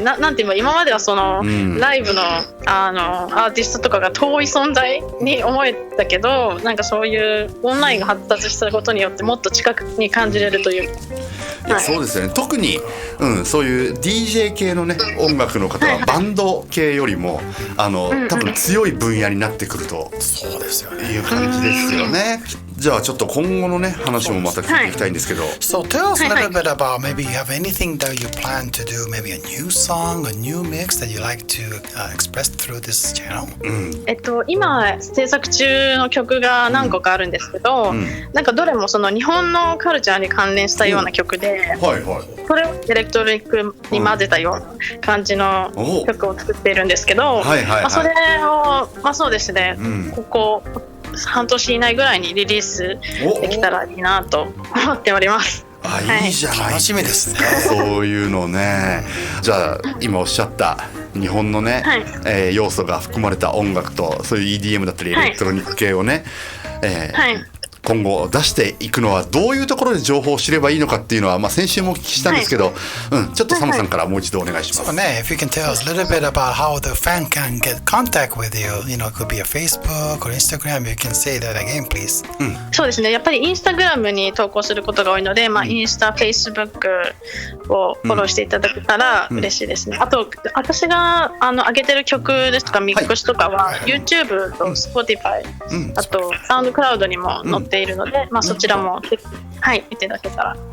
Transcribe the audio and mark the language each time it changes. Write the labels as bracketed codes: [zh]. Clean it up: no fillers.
[ja] なんて今まではそのライブのアーティストとかが遠い存在に思えたけど、なんかそういうオンラインが発達したことによってもっと近くに感じれるという。いやそうですよね。特に、そういう DJ 系のね音楽の方はバンド系よりも多分強い分野になってくるとそうですよね。いう感じですよね。じゃあちょっと今後のね話もまた聞いていきたいんですけど。 [en] So tell us a little bit about maybe you have anything that you plan to do, maybe a new song, a new mix that you like to express through this channel? [ja] 今制作中の曲が何個かあるんですけど、なんかどれもその日本のカルチャーに関連したような曲で、それをエレクトロニックに混ぜたような感じの曲を作っているんですけど、それをそうですね、ここ半年以内ぐらいにリリースできたらいいなと思っております。いいじゃない。楽しみですね。そういうのね。じゃあ今おっしゃった日本のね、要素が含まれた音楽と、そういう EDM だったりエレクトロニック系をね、今後出していくのはどういうところで情報を知ればいいのかっていうのは、先週もお聞きしたんですけど、ちょっとサムさんからもう一度お願いします。そうね、 [en] if you can tell us a little bit about how the fan can get contact with you, you know, it could be a Facebook or Instagram, you can say that again, please. [ja] そうですね、やっぱりインスタグラムに投稿することが多いので、インスタ、フェイスブックをフォローしていただけたら嬉しいですね。あと私が上げてる曲ですとかミックスとかは YouTube と Spotify、あとサウンドクラウドにも載っているので、そちらも見ていただけたら。